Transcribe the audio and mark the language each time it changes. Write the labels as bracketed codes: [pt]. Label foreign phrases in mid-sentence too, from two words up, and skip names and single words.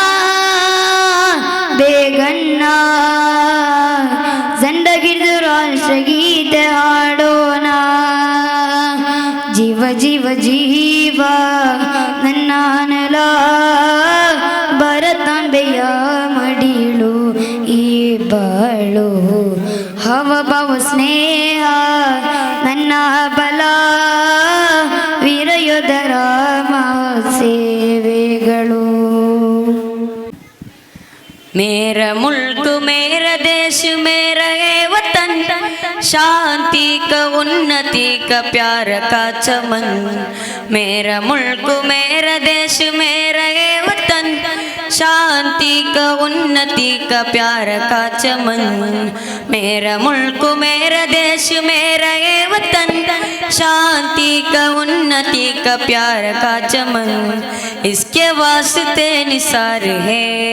[kn] ಬೇಗಣ್ಣ ಜಂಡ ಹಿಡಿದು ರಾಷ್ಟ್ರಗೀತೆ ಹಾಡೋಣ ಜೀವ ಜೀವ ಜೀವ ನನ್ನ ನೆಲ ಭರತಾಂಬೆಯ ಮಡಿಲು ಈ ಬಾಳು ಹವಭವ ಸ್ನೇಹ ನನ್ನ ಬಲ ವೀರಯೋಧರ ಸೇವೆಗಳು [hi] मेरा मुल्क मेरा देश मेरा ये वतन शांति का उन्नति का प्यार का चमन मेरा मुल्क मेरा देश मेरा ये वतन शांति का उन्नति का प्यार का चमन मेरा मुल्क मेरा देश मेरा ये वतन शांति का उन्नति का प्यार का चमन इसके वास्ते निसार है